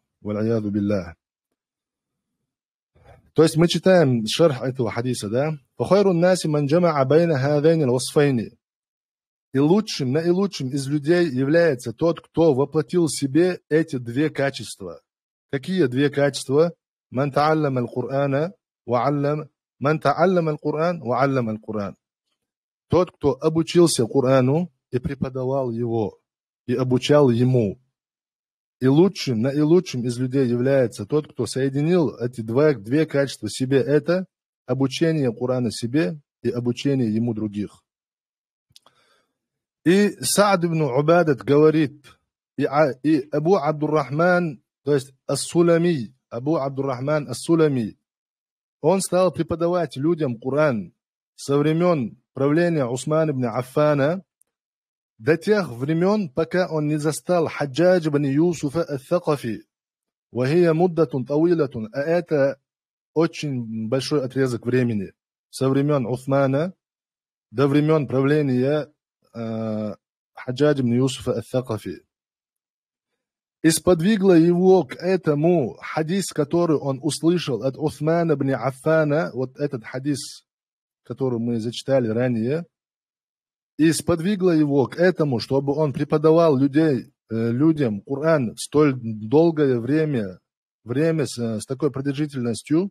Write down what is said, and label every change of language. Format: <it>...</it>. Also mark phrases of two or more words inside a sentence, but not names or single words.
<ar>والعياذ بالله.</ar> <ru>То есть мы читаем шарх этого хадиса, да?</ru> <ar>«فخير الناس من جمع بين هذين الوصفين».</ar> <ru>И наилучшим из людей является тот, кто воплотил в себе эти две качества. Какие две качества?</ru> <ar>«من تعلم القرآن وعلمه». «من تعلم القرآن وعلم القرآن».</ar> <ru>Тот, кто обучился Корану и преподавал его, и обучал ему. И наилучшим из людей является тот, кто соединил эти две качества в себе. Это обучение Корана себе и обучение ему других. И Саад ибн Убадат говорит, и Абу Абдуррахман, то есть Ас-Сулами, Абу Абдуррахман Ас-Сулами, он стал преподавать людям Коран со времен правления Усмана ибн Аффана до тех времен, пока он не застал Хаджадж ибн Юсуфа ат-Thaqafi.</ru> <ar>وهي مدة طويلة,</ar> <ru>а это очень большой отрезок времени, со времен Усмана до времен правления Хаджадж ибн Юсуфа ат-Thaqafi. И сподвигло его к этому хадис, который он услышал от Усмана ибн Аффана, вот этот хадис, который мы зачитали ранее, и сподвигло его к этому, чтобы он преподавал людям Коран столь долгое время с такой продолжительностью.</ru>